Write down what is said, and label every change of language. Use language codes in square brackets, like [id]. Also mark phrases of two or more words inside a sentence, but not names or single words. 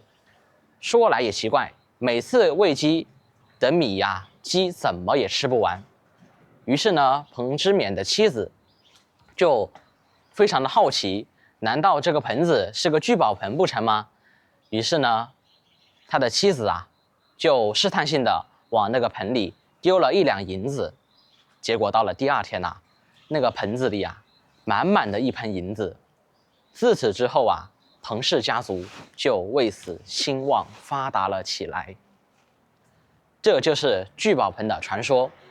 [zh] 說來也奇怪，每次餵雞的米呀，雞怎麼也吃不完。於是呢，彭之勉的妻子就非常的好奇，難道這個盆子是個聚寶盆不成嗎？於是呢，他的妻子啊，就試探性的往那個盆裡丟了1兩銀子。結果到了第2天啊，那個盆子裡啊，滿滿的一盆銀子。自此之後啊，彭氏家族就為此興旺發達了起來。這就是聚寶盆的傳說。